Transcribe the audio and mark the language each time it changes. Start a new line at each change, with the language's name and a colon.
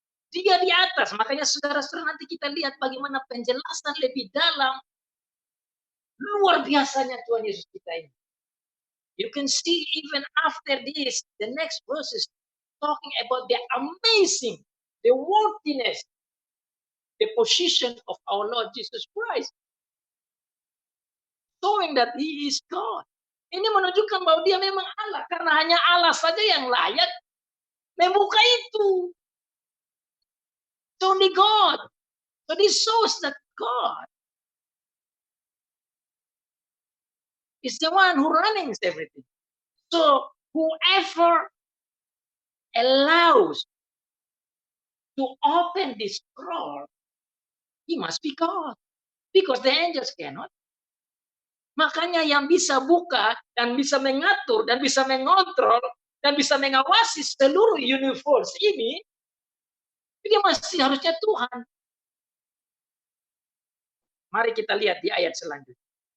Indonesian: Dia di atas, makanya saudara-saudara nanti kita lihat bagaimana penjelasan lebih dalam luar biasanya Tuhan Yesus kita ini.
English: You can see even after this, the next verses talking about the amazing, the worthiness, the position of our Lord Jesus Christ. showing that he is God.
Indonesian: Ini menunjukkan bahwa dia memang Allah, karena hanya Allah saja yang layak membuka itu.
English: It's only God. So this shows that God is the one who runs everything. So whoever allows to open this scroll, he must be God. Because the angels cannot.
Indonesian: Makanya yang bisa buka dan bisa mengatur dan bisa mengontrol dan bisa mengawasi seluruh universe ini, dia masih harusnya Tuhan. Mari kita lihat di ayat selanjutnya.